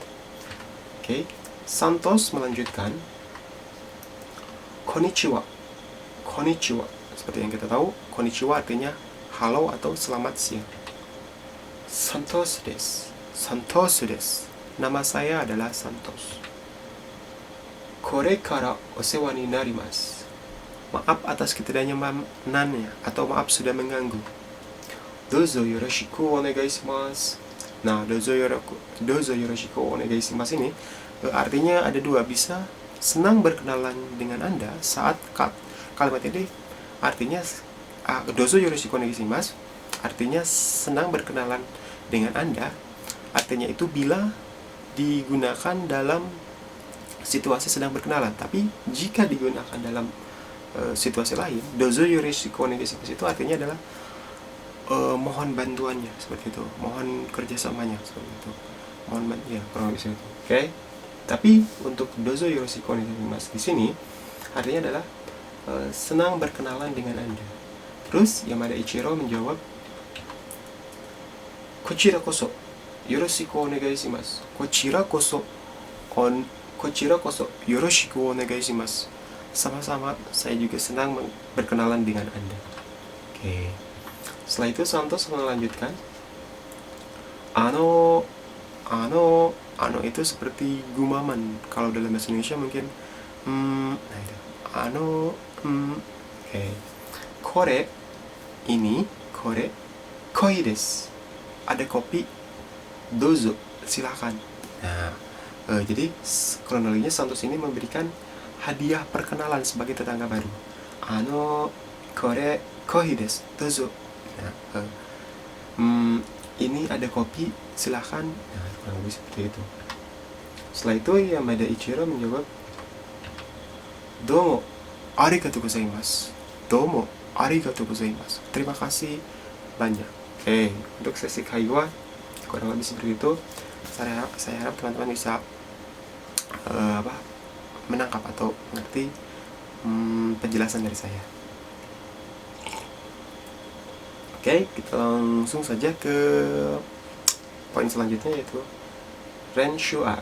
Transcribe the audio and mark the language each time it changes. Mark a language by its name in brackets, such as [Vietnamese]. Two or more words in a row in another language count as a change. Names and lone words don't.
[Indonesian] Oke, Santos melanjutkan, Konnichiwa. Seperti yang kita tahu, konnichiwa artinya halo atau selamat siang. [Japanese] サントスです. [Indonesian] Nama saya adalah Santos. [Japanese] これからお世話になります. [Indonesian] Maaf atas ketidaknyamanannya atau maaf sudah mengganggu. [Japanese] どうぞよろしくお願いします. [Indonesian] Nah, [Japanese] どうぞよろしくお願いします [Indonesian] ini artinya ada dua, bisa senang berkenalan dengan Anda saat kalimat ini artinya [Japanese] どうぞよろしくお願いします [Indonesian] artinya senang berkenalan dengan Anda, artinya itu bila digunakan dalam situasi sedang berkenalan. Tapi jika digunakan dalam situasi lain, [Japanese] どうぞよろしくお願いします [Indonesian] itu artinya adalah mohon bantuannya, seperti itu, mohon kerjasamanya, seperti itu, mohon ya kurang lebih seperti itu. Oke. Tapi untuk [Japanese] どうぞよろしくお願いします [Indonesian] di sini artinya adalah senang berkenalan dengan Anda. Terus Yamada Ichiro menjawab, [Japanese] こちらこそよろしくお願いします. こちらこそよろしくお願いします. [Indonesian] Sama-sama, saya juga senang berkenalan dengan Anda. Oke. Setelah itu Santos melanjutkan, ano itu seperti gumaman. Kalau dalam bahasa Indonesia mungkin nah itu. Oke. Kore ini, [Japanese] これコーヒーです. [Indonesian] Ada kopi, dozo, silakan. Nah, jadi kronologinya Santos ini memberikan hadiah perkenalan sebagai tetangga baru. [Japanese] これコーヒーです、どうぞ. [Indonesian] Nah, ini ada kopi, silahkan. Nah, kurang lebih seperti itu. Setelah itu Yamada Ichiro menjawab, [Japanese] どうもありがとうございます. どうもありがとうございます. [Indonesian] Terima kasih banyak. Oke, untuk sesi kaiwa kurang lebih seperti itu. Saya harap teman-teman bisa menangkap atau mengerti penjelasan dari saya. Oke, kita langsung saja ke poin selanjutnya, yaitu Renshua.